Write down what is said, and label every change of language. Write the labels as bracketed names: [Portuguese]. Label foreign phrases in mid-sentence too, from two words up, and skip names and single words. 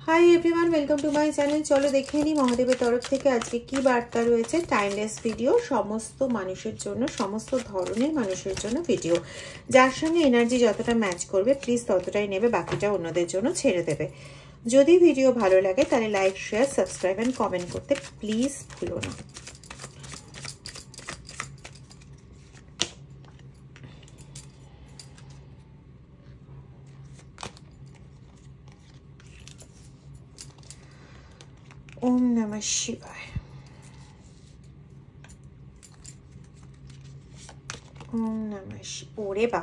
[English] Hi everyone, welcome to my channel. [Bangla] চলো দেখে নিই মহাদেবের তরফ থেকে আজকে কি বার্তা রয়েছে। [English] timeless video, [Bangla] সমস্ত মানুষের জন্য, সমস্ত ধরনের মানুষের জন্য ভিডিও। যার সঙ্গে এনার্জি যতটা ম্যাচ করবে প্লিজ ততটাই নেবে, বাকিটা অন্যদের জন্য ছেড়ে দেবে। যদি ভিডিও ভালো লাগে তাহলে [English] like, share, subscribe and comment [Bangla] করতে প্লিজ ভুলো না। [Sanskrit] ओम नमः शिवाय। ओम नमः शिवाय। [Bangla] ওরে বাবা।